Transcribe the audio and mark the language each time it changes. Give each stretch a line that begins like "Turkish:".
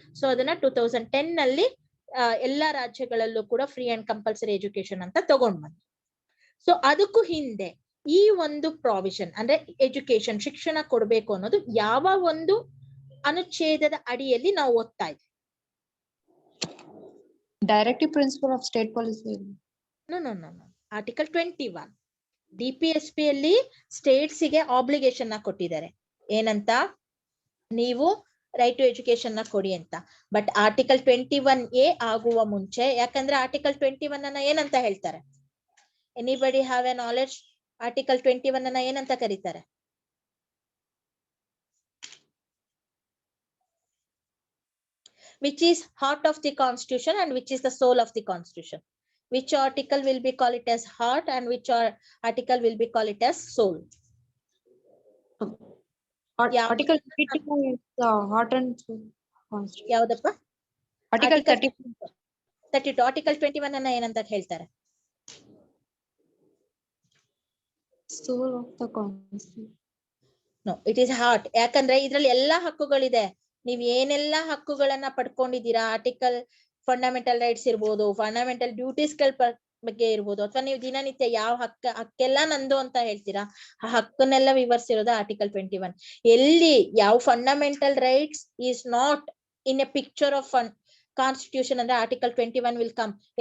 Kannada: So ಅದನ್ನ 2010 ನಲ್ಲಿ ಎಲ್ಲಾ ರಾಜ್ಯಗಳಲ್ಲೂ ಕೂಡ ಫ್ರೀ ಅಂಡ್ ಕಂಪಲ್ಸರಿ ಎಜುಕೇಶನ್ ಅಂತ ತಗೊಂಡ್ ಬಂದ್ರು. ಸೊ ಅದಕ್ಕೂ ಹಿಂದೆ ಈ ಒಂದು ಪ್ರಾವಿಷನ್ ಅಂದ್ರೆ ಎಜುಕೇಶನ್ ಶಿಕ್ಷಣ ಕೊಡ್ಬೇಕು ಅನ್ನೋದು ಯಾವ ಒಂದು ಅನುಚ್ಛೇದದ ಅಡಿಯಲ್ಲಿ ನಾವು ಓದ್ತಾ ಇದ್ವಿ?
English: Directive principle of state policy.
Kannada: No article 21 DPSP ಅಲ್ಲಿ ಸ್ಟೇಟ್ಸ್ ಗೆ ಆಬ್ಲಿಗೇಷನ್ ನ ಕೊಟ್ಟಿದ್ದಾರೆ. ಏನಂತ? ನೀವು ರೈಟ್ ಟು ಎಜುಕೇಶನ್ ನ ಕೊಡಿ ಅಂತ. ಬಟ್ ಆರ್ಟಿಕಲ್ 21A ಆಗುವ ಮುಂಚೆ, ಯಾಕಂದ್ರೆ ಆರ್ಟಿಕಲ್ 21 ಅನ್ನ ಏನಂತ ಹೇಳ್ತಾರೆ?
English: Anybody have a knowledge?
Kannada: Article 21 ಅನ್ನ ಏನಂತ ಕರೀತಾರೆ?
English: Which is heart of the constitution and which is the soul of the constitution? Which article will be called it as heart and which article will be called it as soul? Article 32 is heart and soul constitution.
Kannada: ಯಾವ್ದಪ್ಪ?
English: Article 32.
Kannada: Article 21 ಅನ್ನ ಏನಂತ ಹೇಳ್ತಾರೆ?
English: Soul of the constitution. No, it is heart.
Kannada: ಯಾಕಂದ್ರೆ ಇದ್ರಲ್ಲಿ ಎಲ್ಲಾ ಹಕ್ಕುಗಳಿದೆ. ನೀವ್ ಏನೆಲ್ಲಾ ಹಕ್ಕುಗಳನ್ನ ಪಡ್ಕೊಂಡಿದ್ದೀರಾ, ಆರ್ಟಿಕಲ್ ಫಂಡಮೆಂಟಲ್ ರೈಟ್ಸ್ ಇರ್ಬೋದು, ಫಂಡಮೆಂಟಲ್ ಡ್ಯೂಟೀಸ್ ಗಳ ಬಗ್ಗೆ ಇರ್ಬೋದು, ಅಥವಾ ನೀವು ದಿನನಿತ್ಯ ಯಾವ ಹಕ್ಕೆಲ್ಲ ನಂದು ಅಂತ ಹೇಳ್ತೀರಾ, ಆ ಹಕ್ಕನ್ನೆಲ್ಲ ವಿವರಿಸಿರೋದು ಆರ್ಟಿಕಲ್ 21. ಎಲ್ಲಿ ಯಾವ
English: fundamental rights is not in a picture of constitution
Kannada: ಅಂದ್ರೆ
English: Article 21 will come.